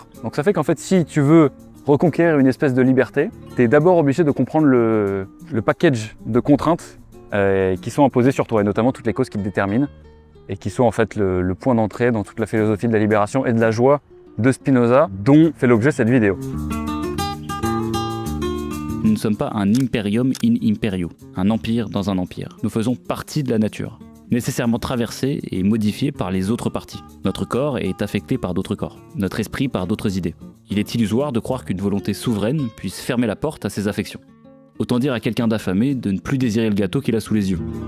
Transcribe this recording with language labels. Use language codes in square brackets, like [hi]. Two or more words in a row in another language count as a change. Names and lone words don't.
[fr] Donc ça fait qu'en fait si tu veux reconquérir une espèce de liberté, tu es d'abord obligé de comprendre le package de contraintes qui sont imposées sur toi, et notamment toutes les causes qui te déterminent, et qui sont en fait le point d'entrée dans toute la philosophie de la libération et de la joie de Spinoza, dont fait l'objet cette vidéo. Nous ne sommes pas un [la] imperium in imperio, [fr] un empire dans un empire. Nous faisons partie de la nature, nécessairement traversée et modifiée par les autres parties. Notre corps est affecté par d'autres corps, notre esprit par d'autres idées. Il est illusoire de croire qu'une volonté souveraine puisse fermer la porte à ses affections. Autant dire à quelqu'un d'affamé de ne plus désirer le gâteau qu'il a sous les yeux.